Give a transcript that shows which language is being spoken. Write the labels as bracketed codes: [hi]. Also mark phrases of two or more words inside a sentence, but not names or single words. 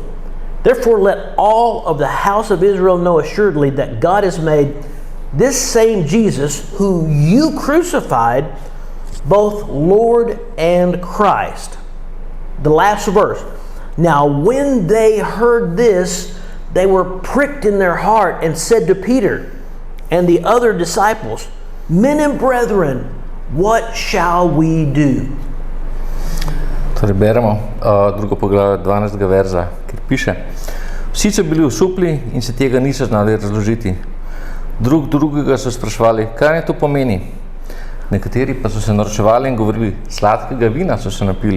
[en] Therefore let all of the house of Israel know assuredly that God has made this same Jesus, who you crucified, both Lord and Christ. The last verse. Now when they heard this, they were pricked in their heart, and said to Peter and the other disciples, men and brethren, what shall we do? [sl] Torej beremo drugo poglavje 12. verza, kjer piše: Vsi so bili osupli in se tega niso znali razložiti. Drug drugega so spraševali, kaj naj to pomeni. Nekateri pa so se norčevali in govorili, sladkega vina so se napili.